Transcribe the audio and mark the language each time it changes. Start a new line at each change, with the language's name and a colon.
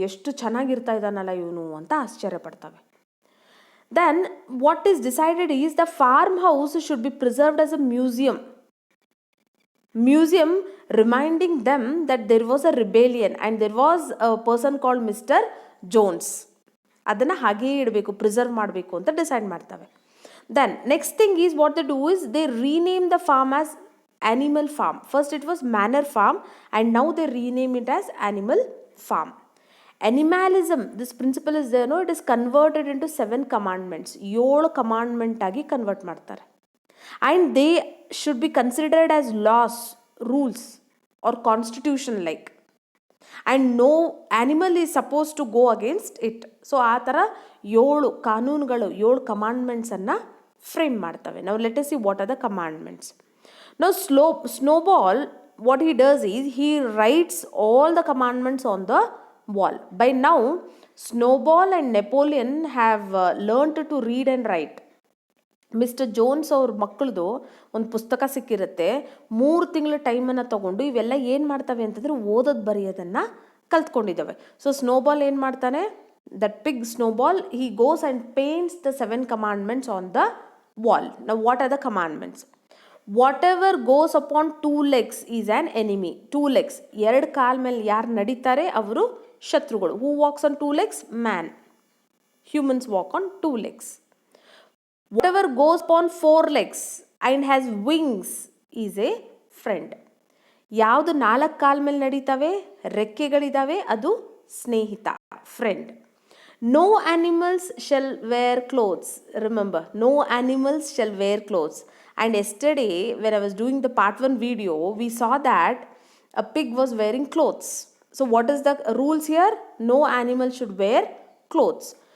Kannada: ಎಷ್ಟು ಚೆನ್ನಾಗಿರ್ತಾ ಇದ್ದಾನಲ್ಲ ಇವನು ಅಂತ ಆಶ್ಚರ್ಯ ಪಡ್ತವೆ.
English: Then what is decided is the farm house should be preserved as a museum reminding them that there was a rebellion and there was a person called Mr. Jones.
Kannada: ಅದನ್ನು ಹಾಗೆಯೇ ಇಡಬೇಕು, preserve ಮಾಡಬೇಕು ಅಂತ ಡಿಸೈಡ್ ಮಾಡ್ತವೆ.
English: Then next thing is what they do is they rename the farm as animal farm. First it was manor farm and now they rename it as animal farm. Animalism, this principle is there, no, it is converted into 7 commandments.
Kannada: 7 commandment ಆಗಿ convert ಮಾಡ್ತಾರೆ.
English: And they should be considered as laws, rules or constitution like. And no animal is supposed to go against it.
Kannada: So ಆ ಥರ 7 ಕಾನೂನುಗಳು, 7 ಕಮಾಂಡ್ಮೆಂಟ್ಸನ್ನು frame ಮಾಡ್ತವೆ.
English: Now let us see what are the commandments. Now Snowball, what he does is he writes all the commandments on the wall. By now Snowball and Napoleon have learned to read and write.
Kannada: Mister Jones ಅವ್ರ ಮಕ್ಕಳದು ಒಂದು ಪುಸ್ತಕ ಸಿಕ್ಕಿರುತ್ತೆ. 3 ತಿಂಗಳ ಟೈಮನ್ನು ತೊಗೊಂಡು ಇವೆಲ್ಲ ಏನು ಮಾಡ್ತವೆ ಅಂತಂದರೆ ಓದೋದು ಬರೆಯೋದನ್ನು ಕಲ್ತ್ಕೊಂಡಿದ್ದಾವೆ. ಸೊ ಸ್ನೋಬಾಲ್ ಏನು ಮಾಡ್ತಾನೆ,
English: That pig Snowball, he goes and paints the 7 commandments on the wall. ನಾವು what are the commandments? Whatever goes upon 2 legs is an enemy. 2 legs,
Kannada: 2 ಕಾಲ ಮೇಲೆ ಯಾರು ನಡೀತಾರೆ ಅವರು ಶತ್ರುಗಳು.
English: Who walks on 2 legs? Man. Humans walk on 2 legs. Whatever goes upon 4 legs and has wings is a friend.
Kannada: ಯಾವುದು 4 ಕಾಲ ಮೇಲೆ ನಡೀತವೆ, ರೆಕ್ಕೆಗಳಿದ್ದಾವೆ, ಅದು ಸ್ನೇಹಿತ, friend.
English: No animals shall wear clothes. Remember, no animals shall wear clothes. And yesterday when I was doing the part 1 video, we saw that a pig was wearing clothes. So what is the rules here? No animal should wear clothes.